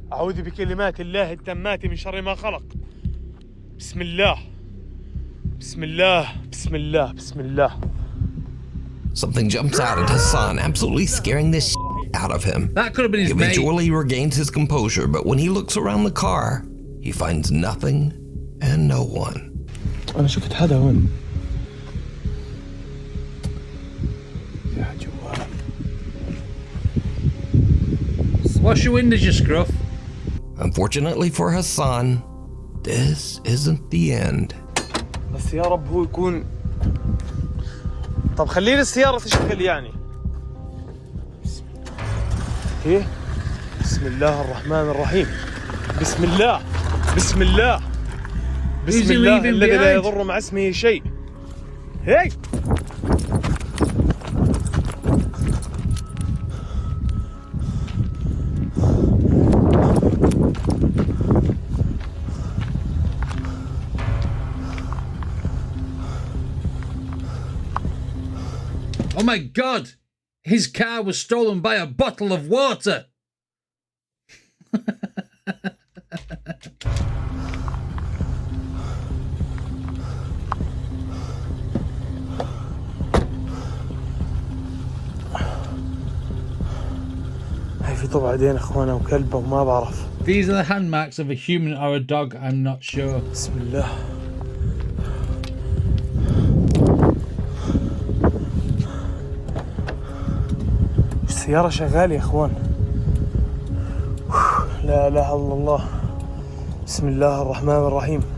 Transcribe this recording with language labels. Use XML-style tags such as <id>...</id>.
<ar>أعوذ بكلمات الله التامات من شر ما خلق. بسم الله. بسم الله. بسم الله. بسم الله.</ar> <en>something jumps out at Hassan, absolutely scaring the out of him. That could have been his He mate. eventually regains his composure, but when he looks around the car, he finds nothing and no one.</en> <ar>أنا شفت حدا هون. يا جوال.</ar> <en>Wash your windows, you scruff. Unfortunately for Hassan, this isn't the end.</en> <ar>بس يا رب هو يكون. طب خليني السيارة تشتغل يعني. إيه؟ بسم الله الرحمن الرحيم. بسم الله. بسم الله. بسم الله الذي لا يضر مع اسمه شيء. هي.</ar> <en>Oh my God! His car was stolen by a bottle of water.</en> <ar>هاي في طبع عدين اخوانا وكلبه وما بعرف.</ar> <en>These are the hand marks of a human or a dog. I'm not sure.</en> <ar>بسم الله. السيارة شغالة يا اخوان. لا اله الا الله. بسم الله الرحمن الرحيم.</ar>